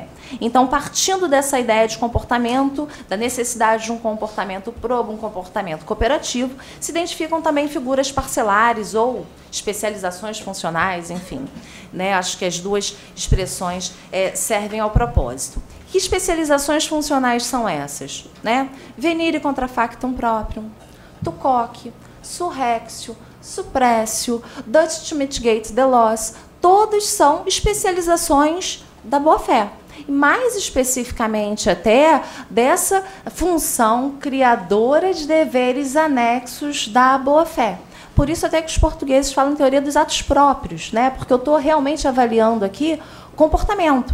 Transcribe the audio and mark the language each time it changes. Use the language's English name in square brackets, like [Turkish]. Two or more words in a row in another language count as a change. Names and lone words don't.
[Portuguese] Então, partindo dessa ideia de comportamento, da necessidade de um comportamento probo, um comportamento cooperativo, se identificam também figuras parcelares ou especializações funcionais, enfim. Né? Acho que as duas expressões servem ao propósito. Que especializações funcionais são essas? Né? [Latin] Venire contra factum proprium, tucoque, surrexio, suppressio, [English] dut to mitigate the loss, [Portuguese] todas são especializações da boa-fé. Mais especificamente até dessa função criadora de deveres anexos da boa-fé. Por isso até que os portugueses falam em teoria dos atos próprios, né? Porque eu estou realmente avaliando aqui comportamento.